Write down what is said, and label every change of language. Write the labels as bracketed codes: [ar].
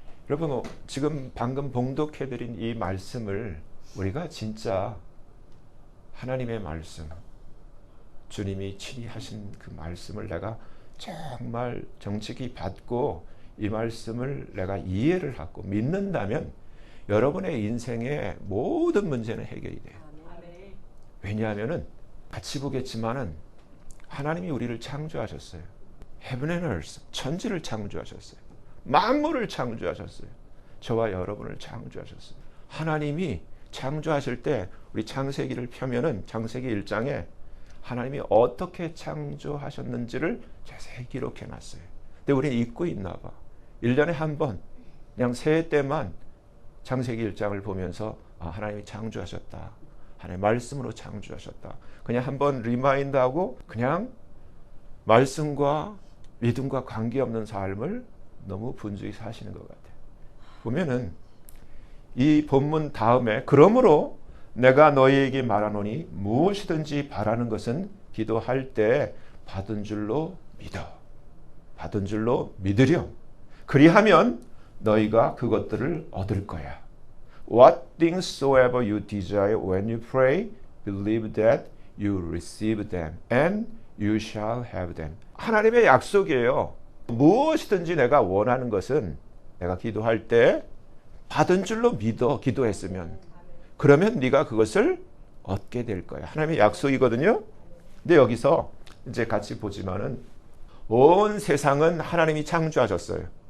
[ko] 여러분, 지금 방금 봉독해드린 이 말씀을 우리가 진짜 하나님의 말씀, 주님이 친히 하신 그 말씀을 내가 정말 정직히 받고 이 말씀을 내가 이해를 하고 믿는다면 여러분의 인생의 모든 문제는 해결이 돼요. 왜냐하면 같이 보겠지만은 하나님이 우리를 창조하셨어요. [en] Heaven and earth, [ko] 천지를 창조하셨어요. 만물을 창조하셨어요. 저와 여러분을 창조하셨어요. 하나님이 창조하실 때 우리 창세기를 펴면은 창세기 1장에 하나님이 어떻게 창조하셨는지를 자세히 기록해 놨어요. 근데 우리는 잊고 있나 봐. 1년에 한 번 그냥 새해 때만 창세기 1장을 보면서 하나님이 창조하셨다. 하나님의 말씀으로 창조하셨다. 그냥 한번 리마인드하고 그냥 말씀과 믿음과 관계없는 삶을 너무 분주히 사시는 것 같아요. 보면은 이 본문 다음에 그러므로 내가 너희에게 말하노니 무엇이든지 바라는 것은 기도할 때 받은 줄로 믿어. 받은 줄로 믿으렴. 그리하면 너희가 그것들을 얻을 거야. [en] What things soever you desire when you pray, believe that you receive them and you shall have them. [ko] 하나님의 약속이에요. 무엇이든지 내가 원하는 것은 내가 기도할 때 받은 줄로 믿어. 기도했으면. 그러면 네가 그것을 얻게 될 거야. 하나님의 약속이거든요. 근데 여기서 이제 같이 보지만은 온 세상은 하나님이 창조하셨어요.